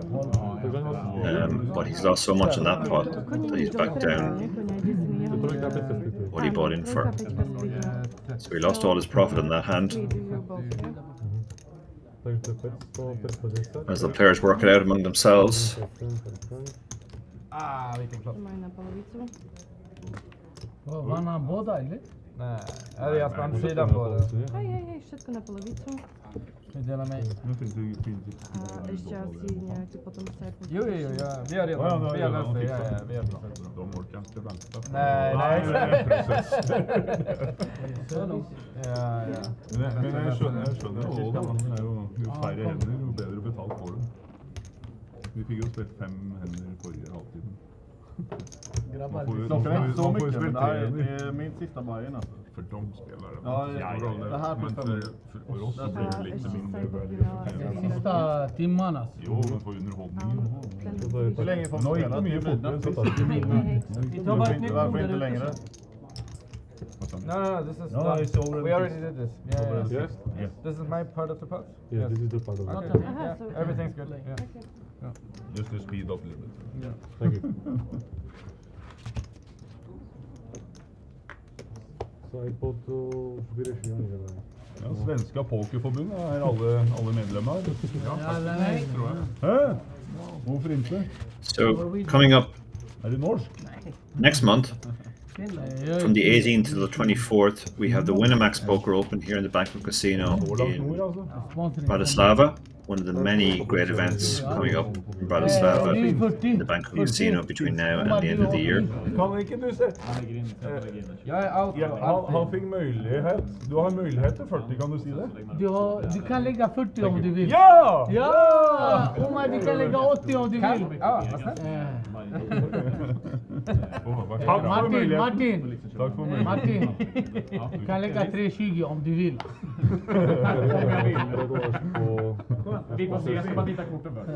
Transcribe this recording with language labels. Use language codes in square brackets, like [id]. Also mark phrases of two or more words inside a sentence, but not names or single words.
[en] But he's lost so much in that pot that he's back down what he bought in for. So he lost all his profit on that hand. As the players work it out among themselves. [sv] Vann han båda eller? Nej, är jag på andra sidan på det? [sk] Hej, všetko na polovicu. [sv] Dela mig. [sk] Ešte asi nejaký potom side. [sv] Jo, vi har redan löst det. Ja, vi har löst det. De orkar inte vänta. Nej. Ja. [no] Men jag skjønner også, jo færre hender, jo bedre betalt får du. Vi fikk jo spilt 5 hender forrige halvtiden. [sv] Klockan är inte så mycket, men det här är min sista Bayern alltså. För de spelare. Ja, det här men för oss så blir det lite mindre värde. Sista timmarna. Jo, men för underhållningen. Hur länge får man spela? 10 minuter. Varför inte längre? [en] No, this is done. We already did this. Yes. This is my part of the pot? Yeah, this is the part of the pot. Yeah, everything's good. Yeah. Just to speed up a little bit. Yeah. Thank you. [no] Ja, Svenska Pokerforbundet er alle medlemmer. Ja, tror jeg. Hæ? Hvorfor ikke? [en] So, coming up [no] Er det norsk? [en] next month, from the 18th to the 24th, we have the Winamax Poker Open here in the Banco Casino in Bratislava. One of the many great events coming up in Bratislava in the Banco Casino between now and the end of the year. [no] Kan ikke du se? Han fikk mulighet. Du har mulighet til 40, kan du si det? [sv] Du kan lägga 40 om du vill. Ja! Ja! Omar, du kan lägga 80 om du vill. Ja, Martin. Tack för mig. Martin. Du kan lägga 320 om du vill. Vi får se, jag ska bara titta korten först.